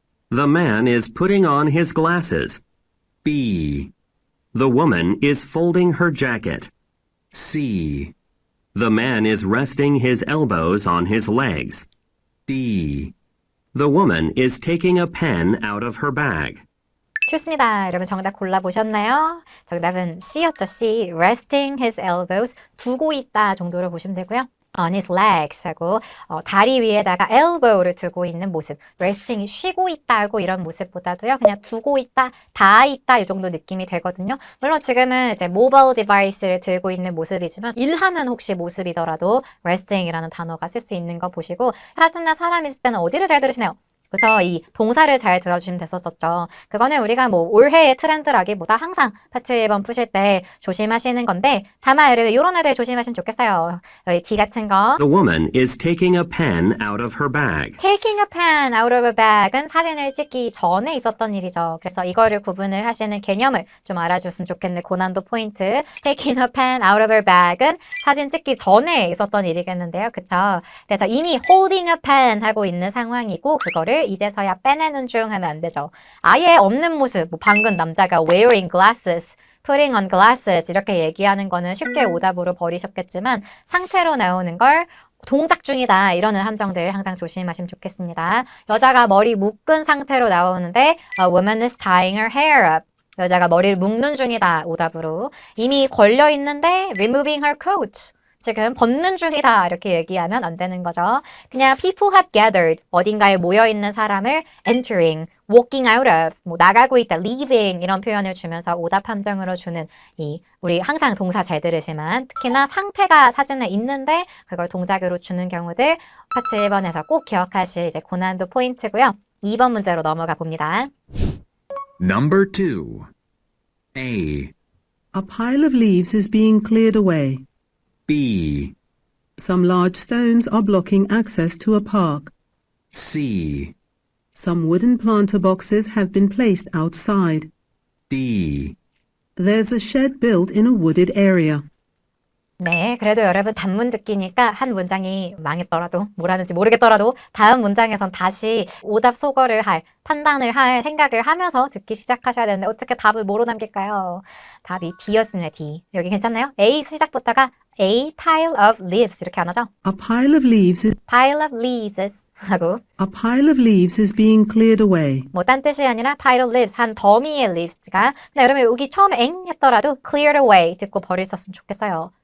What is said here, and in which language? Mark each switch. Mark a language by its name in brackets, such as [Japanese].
[English] The man is putting on his glasses. B. The woman is folding her jacket. C. The man is resting his elbows on his legs. D. The woman is taking a pen out of her bag. [Korean] 좋습니다. 여러분 정답 골라보셨나요? 정답은 C였죠. [English] C. Resting his elbows. [Korean] 두고 있다 정도로 보시면 되고요. [English] On his legs [Korean] 하고 다리 위에다가 elbow를 두고 있는 모습. resting, 쉬고 있다고 이런 모습보다도요. 그냥 두고 있다, 닿아 있다 이 정도 느낌이 되거든요. 물론 지금은 이제 모바일 디바이스를 들고 있는 모습이지만 일하는 혹시 모습이더라도 resting이라는 단어가 쓸 수 있는 거 보시고 사진이나 사람 있을 때는 어디를 잘 들으시나요? 그래서 이 동사를 잘 들어주시면 됐었죠. 그거는 우리가 뭐 올해의 트렌드라기보다 항상 파트 1번 푸실 때 조심하시는 건데 다만 여러분 이런 애들 조심하시면 좋겠어요. 여기 D 같은 거. [English] The woman is taking a pen out of her bag. Taking a pen out of a bag [Korean] 은 사진을 찍기 전에 있었던 일이죠. 그래서 이거를 구분을 하시는 개념을 좀 알아줬으면 좋겠네. 고난도 포인트. [English] Taking a pen out of her bag [Korean] 은 사진 찍기 전에 있었던 일이겠는데요. 그쵸? 그래서 이미 [English] holding a pen [Korean] 하고 있는 상황이고 그거를 이제서야 빼내는 중 하면 안 되죠. 아예 없는 모습, 뭐 방금 남자가 [English] wearing glasses, putting on glasses [Korean] 이렇게 얘기하는 거는 쉽게 오답으로 버리셨겠지만 상태로 나오는 걸 동작 중이다 이러는 함정들 항상 조심하시면 좋겠습니다. 여자가 머리 묶은 상태로 나오는데 A woman is tying her hair up. 여자가 머리를 묶는 중이다 오답으로. 이미 걸려 있는데 [English] removing her coat. [Korean] 지금 벗는 중이다 이렇게 얘기하면 안 되는 거죠. 그냥 [English] people have gathered [Korean] 어딘가에 모여있는 사람을 entering, [English] walking out of, [Korean] 뭐 나가고 있다, leaving 이런 표현을 주면서 오답 함정으로 주는 이 우리 항상 동사 잘 들으시면 특히나 상태가 사진에 있는데 그걸 동작으로 주는 경우들 파트 1번에서 꼭 기억하실 이제 고난도 포인트고요. 2번 문제로 넘어가 봅니다. [English] Number 2. A. A pile of leaves is being cleared away. B. Some large stones are blocking access to a park. C. Some wooden planter boxes have been placed outside. D. There's a shed built in a wooded area. [Korean] 네, 그래도 여러분 단문 듣기니까 한 문장이 망했더라도 뭐라는지 모르겠더라도 다음 문장에선 다시 오답 소거를 할, 판단을 할 생각을 하면서 듣기 시작하셔야 되는데 어떻게 답을 뭐로 남길까요? 답이 D였습니다. D. 여기 괜찮나요? A 시작부터가 [English] A pile of leaves [Korean] 이렇게 안 하죠? [English] A pile of leaves is, pile of leaves 하고 a pile of leaves is being cleared away. [Korean] 뭐 딴 뜻이 아니라 [English] pile of leaves [Korean] 한 더미의 leaves가 근데 여러분 여기 처음에 엥 했더라도 [English] cleared away [Korean] 듣고 버리셨으면 좋겠어요.